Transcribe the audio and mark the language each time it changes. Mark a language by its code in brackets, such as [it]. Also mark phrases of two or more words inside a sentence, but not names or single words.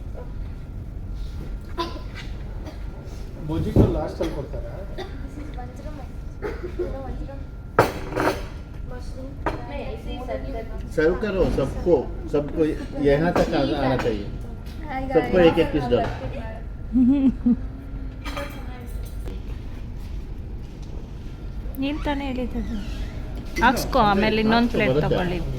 [kn] ಮೊಜಿಟೋ ಲಾಸ್ಟ್ ಅಲ್ಲಿ ಕೊಡ್ತಾರಾ? [hi] सर्व करो सबको यहाँ तक आना चाहिए. सबको एक पीस डालो. [kn] ನೀನು ತಾನೇ ಹೇಳಿದ್ದು ಹಾಕ್ಸ್ಕೊ, ಆಮೇಲೆ ಇನ್ನೊಂದು ಪ್ಲೇಟ್ ತಗೊಳ್ಳಿ.